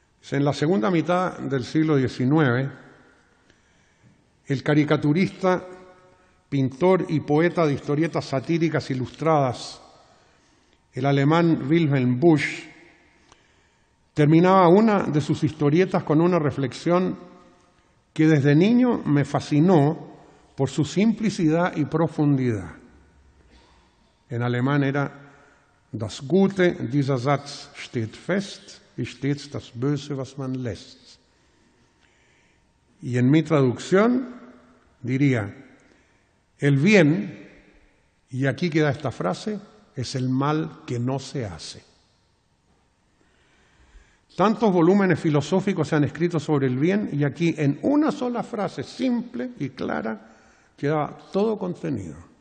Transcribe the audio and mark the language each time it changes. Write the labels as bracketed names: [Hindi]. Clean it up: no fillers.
[Spanish] En la segunda mitad del siglo XIX, el caricaturista, pintor y poeta de historietas satíricas ilustradas, el alemán Wilhelm Busch, terminaba una de sus historietas con una reflexión que desde niño me fascinó por su simplicidad y profundidad. En alemán era [German] Das Gute dieser Satz steht fest, wie stets das Böse, was man lässt. [Spanish] Y en mi traducción diría, el bien, y aquí queda esta frase, es el mal que no se hace. Tantos volúmenes filosóficos se han escrito sobre el bien y aquí en una sola frase simple y clara queda todo contenido.